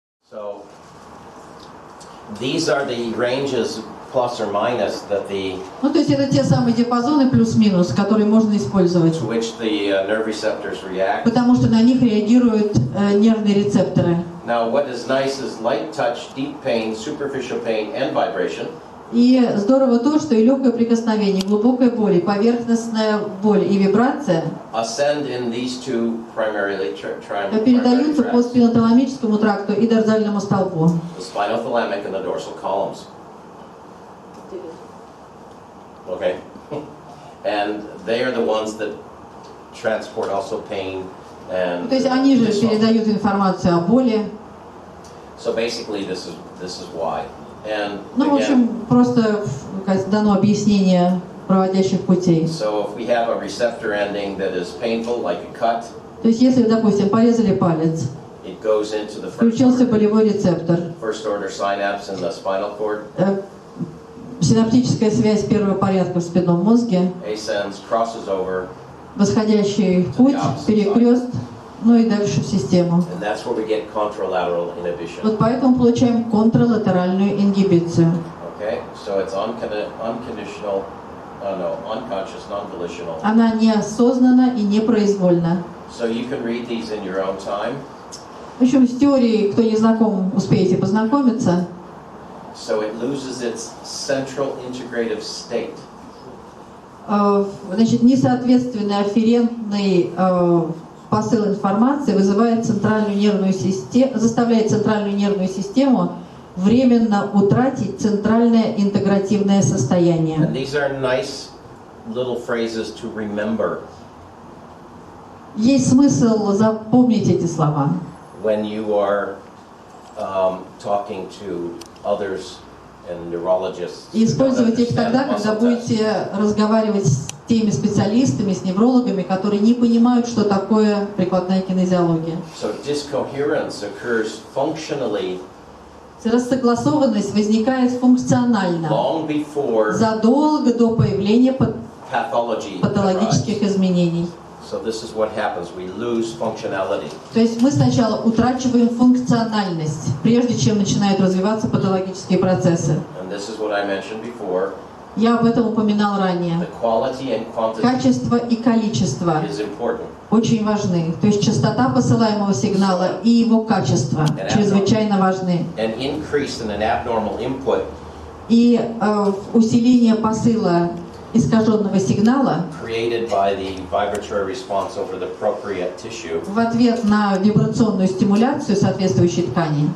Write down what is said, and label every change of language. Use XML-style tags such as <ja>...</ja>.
<en>So these are the ranges plus or minus that the</en> <ru>Ну, то есть это те самые диапазоны плюс-минус, которые можно использовать,</ru> <en>to which the nerve receptors react.</en> <ru>потому что на них реагируют нервные рецепторы.</ru> <en>Now what is nice is light touch, deep pain, superficial pain and vibration.</en> <ru>И здорово то, что и легкое прикосновение, глубокая боль, и поверхностная боль и вибрация</ru> <en>Ascend in these two primarily</en> <ru>передаются по</ru> <en>tracts,</en> <ru>спиноталамическому тракту и дорзальному столбу.</ru> <en>the spinothalamic and the dorsal columns. Okay, and they are the ones that transport also pain and.</en> <ru>То есть они же передают информацию о боли.</ru> <en>So basically, this is why. And</en> <ru>Ну, в</ru> <en>again,</en> <ru>общем, просто дано объяснение проводящих путей.</ru> <en>so if we have a receptor ending that is painful, like a cut,</en> <ru>То есть если, допустим, порезали палец,</ru> <en>it goes into the</en> <ru>включился болевой рецептор,</ru> <en>first order synapse in the spinal cord,</en> <ru>синаптическая связь первого порядка в спинном мозге,</ru> <en>ascends, crosses over,</en> <ru>восходящий путь, перекрест, ну и дальше в систему.</ru> <en>and that's where we get contralateral inhibition.</en> <ru>Вот поэтому получаем контралатеральную ингибицию.</ru> <en>Okay, so it's unconditional, unconscious, non-volitional.</en> <ru>Она неосознанна и непроизвольна.</ru> <en>So you can read these in your own time.</en> <ru>В общем, с теорией, кто не знаком, успеете познакомиться.</ru> <en>So it loses its central integrative state.</en> <ru>Значит, несоответственный афферентный посыл информации вызывает центральную нервную систему, заставляет центральную нервную систему временно утратить центральное интегративное состояние.</ru> <en>And these are nice little phrases to remember.</en> <ru>Есть смысл запомнить эти слова.</ru> <en>When you are talking to others and neurologists.</en> <ru>И использовать их тогда, когда будете разговаривать с теми специалистами, с неврологами, которые не понимают, что такое прикладная кинезиология.</ru> <en>So discoherence occurs functionally</en> <ru>Рассогласованность возникает функционально,</ru> <en>long before</en> <ru>задолго до появления</ru> <en>pathology</en> <ru>патологических</ru> <en>arrives.</en> <ru>изменений.</ru> <en>So this is what happens. We lose functionality.</en> <ru>То есть мы сначала утрачиваем функциональность, прежде чем начинают развиваться патологические процессы.</ru> <en>And this is what I mentioned before.</en> <ru>Я об этом упоминал ранее.</ru> <en>The quality and quantity</en> <ru>Качество и количество</ru> <en>is important.</en> <ru>очень важны. То есть частота посылаемого сигнала и его качество чрезвычайно важны.</ru> <en>An increase in an abnormal input</en> <ru>И усиление посыла искаженного сигнала</ru> <en>created by the vibratory response over the appropriate tissue</en> <ru>в ответ на вибрационную стимуляцию соответствующей ткани</ru>